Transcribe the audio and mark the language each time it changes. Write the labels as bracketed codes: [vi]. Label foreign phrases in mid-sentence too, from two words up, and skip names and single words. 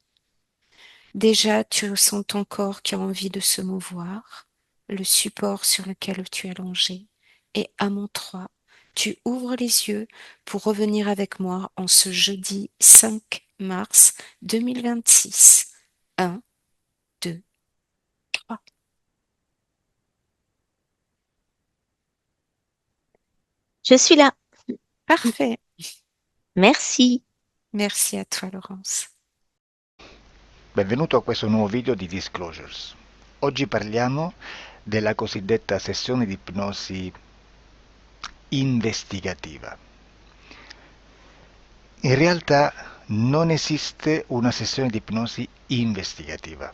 [fr] Déjà, tu ressens ton corps qui a envie de se mouvoir, le support sur lequel tu es allongé, et à mon 3, tu ouvres les yeux pour revenir avec moi en ce jeudi 5 mars 2026. 1, 2, 3. Je suis là. Parfait. Merci. Merci à toi, Laurence. [it] Benvenuto a questo nuovo video di Disclosures. Oggi parliamo della cosiddetta sessione di ipnosi investigativa. In realtà non esiste una sessione di ipnosi investigativa.